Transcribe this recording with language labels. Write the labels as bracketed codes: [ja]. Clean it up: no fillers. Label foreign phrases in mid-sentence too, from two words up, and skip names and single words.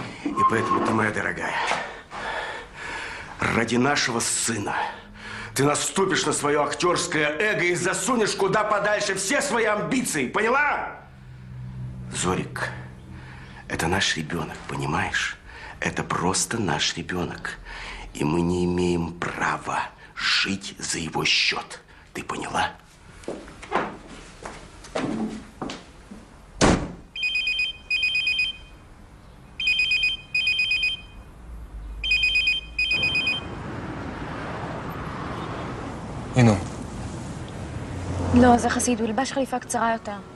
[ru] И поэтому ты, моя дорогая, ради нашего сына ты наступишь на свое актерское эго и засунешь куда подальше все свои амбиции. Поняла? Зорик, это наш ребенок, понимаешь? Это просто наш ребенок. И мы не имеем права жить за его счет. Ты поняла? [he] הנה. לא, זה חסיד, הוא ילבש חליפה קצרה יותר.